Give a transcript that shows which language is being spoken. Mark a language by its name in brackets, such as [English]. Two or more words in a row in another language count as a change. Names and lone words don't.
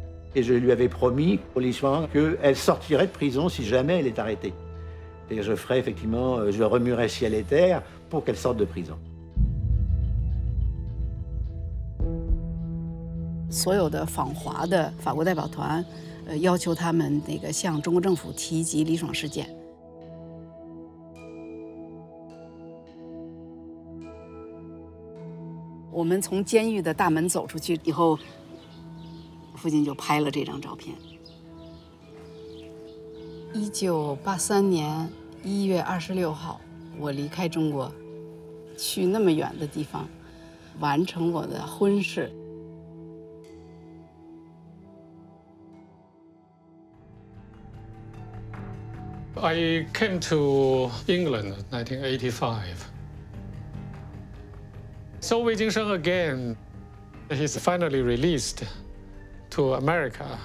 [French] Et je lui avais promis pour l'histoire qu'elle sortirait de prison si jamais elle est arrêtée. Et je ferais effectivement, je remuerais ciel et terre pour qu'elle sorte de prison. [Chinese] 所有的访华的法国代表团，要求他们那个向中国政府提及李爽事件。我们从监狱的大门走出去以后，父亲就拍了这张照片。1983年1月26号，我离开中国，去那么远的地方，完成我的婚事。 [English] I came to England in 1985. So Wei Jingsheng again, he's finally released to America.